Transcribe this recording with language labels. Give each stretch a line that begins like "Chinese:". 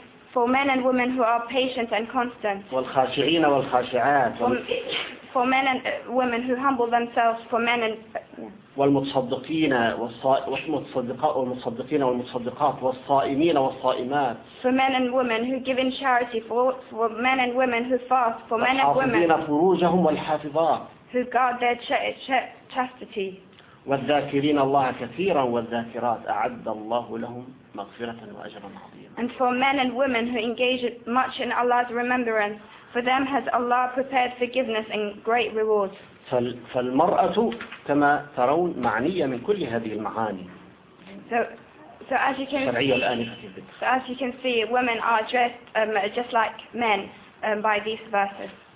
English: For men and women who are patient and constant.
Arabic: والخاشعين والخاشعات.
English: For men and women who humble themselves, for men and
Arabic: والمتصدقين والمتصدقات والمصدقين والمصدقات والصائمين والصائمات.
English: For men and women who give in charity, for men and women who fast, for men and women.
Arabic: والحافظين فروجهم والحافظات.
English: Who guard their chastity.
Arabic: والذاكرين الله كثيرا والذاكرات أعد الله لهم مغفرة وأجرا عظيما.
English: And for men and women who engage much in Allah's remembrance. For them has Allah prepared forgiveness and great rewards.
Arabic: فالمرأة كما ترون معنية من كل هذه المعاني.
English: So as you can see, women are dressed just like men by these verses.